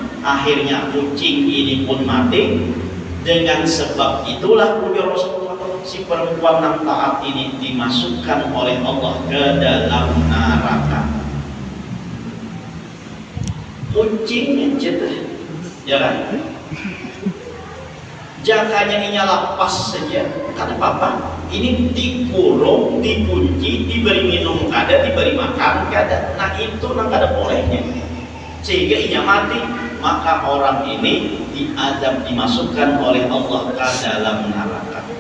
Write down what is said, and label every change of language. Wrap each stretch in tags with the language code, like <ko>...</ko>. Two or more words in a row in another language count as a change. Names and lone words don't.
<id>Akhirnya kucing ini pun mati. Dengan sebab itulah ujar Rasulullah, si perempuan yang taat ini dimasukkan oleh Allah ke dalam neraka. Kucing aja tuh, ya kan? Jakanya ini lepas saja. Karena apa? Ini dikurung, dikunci, diberi minum kada, diberi makan kada. Nah itu nang kada bolehnya. Sehingga inya mati, maka orang ini diadab, dimasukkan oleh Allah ke dalam neraka.</id>